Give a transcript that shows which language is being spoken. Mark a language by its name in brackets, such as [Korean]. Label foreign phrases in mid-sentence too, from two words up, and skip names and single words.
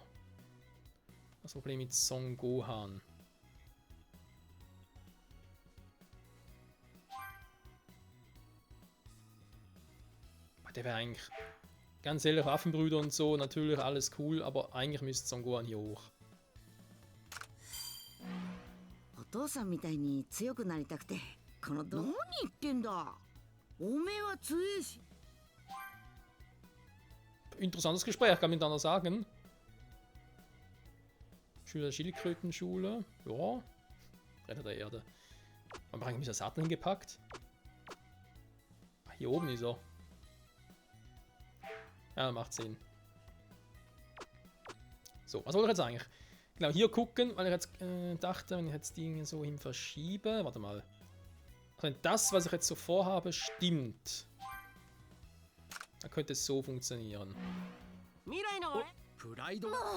[German] Das Problem mit Son Gohan. Der wäre eigentlich, ganz ehrlich, Waffenbrüder und so, natürlich alles cool, aber eigentlich müsste Son Gohan hier hoch. [Japanese] お父さんみたいに強くなりたくてこの何言ってんだおめえは強えし [German] Interessantes Gespräch, kann man miteinander sagen. Schüler der Schildkrötenschule. Ja. Retter der Erde. Warum habe ich mich das Sattel hingepackt? Ach, hier oben ist er. Ja, macht Sinn. So, was wollte ich jetzt eigentlich? Genau, hier gucken, weil ich jetzt dachte, wenn ich jetzt die so hin verschiebe. Warte mal. Also wenn das, was ich jetzt so vorhabe, stimmt, dann könnte es so funktionieren. [Japanese] 未来の俺。プライド。